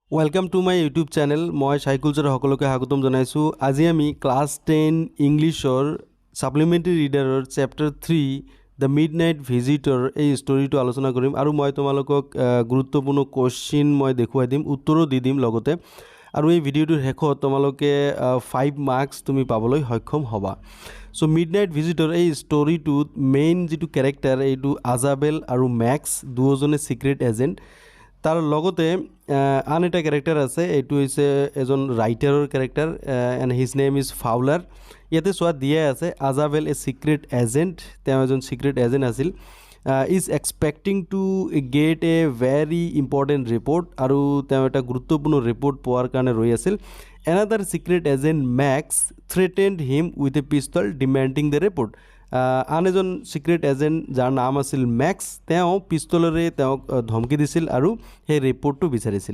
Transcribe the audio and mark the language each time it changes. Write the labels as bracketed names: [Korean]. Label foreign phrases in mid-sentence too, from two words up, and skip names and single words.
[English] Welcome to my YouTube channel. [Assamese] মই সাইকুলছৰ সকলোকে স্বাগতম জনাইছো। আজি আমি ক্লাস 10 ইংলিছৰ সাপ্লিমেন্টাৰী ৰিডাৰৰ চেপ্টাৰ 3 দ্য মিডনাইট ভিজিটৰ এই ষ্টৰীটো আলোচনা কৰিম আৰু মই তোমালোকক গুৰুত্বপূৰ্ণ কোৱেশ্চন মই দেখুৱাই দিম, উত্তৰো দি দিম লগতে। আৰু এই ভিডিঅ'টোৰ শেষত তোমালোকে 5 মাৰ্কস তুমি পাবলৈ সক্ষম হ'বা। সো মিডনাইট ভিজিটৰ এই ষ্টৰীটোত মেইন যেটো ক্যাৰেক্টাৰ এইটো আজাবেল আৰু ম্যাক্স দুজনে [English] secret agent. [Assamese] তার লগতে আন এটা ক্যারেক্টার আছে, এইটো হৈছে এজন রাইটাৰৰ ক্যারেক্টার [English] and his name is Fowler. [Assamese] ইয়াতে সোয়া দিয়া আছে আজাবেল [English] a secret agent, [Assamese] তেওঁ এজন [English] secret agent [Assamese] আছিল, [English] is expecting to get a very important report [Assamese] আৰু তেওঁ এটা গুৰুত্বপূৰ্ণ ৰিপোৰ্ট পোৱাৰ কাৰণে ৰৈ আছিল। [English] another secret agent Max threatened him with a pistol demanding the report. [Assamese] আন এজন [English] secret agent [Assamese] যাৰ নাম আছিল ম্যাক্স, তেওঁ পিস্তলৰে তেওঁক ধমকি দিছিল আৰু সেই ৰিপোৰ্টটো বিচাৰিছিল।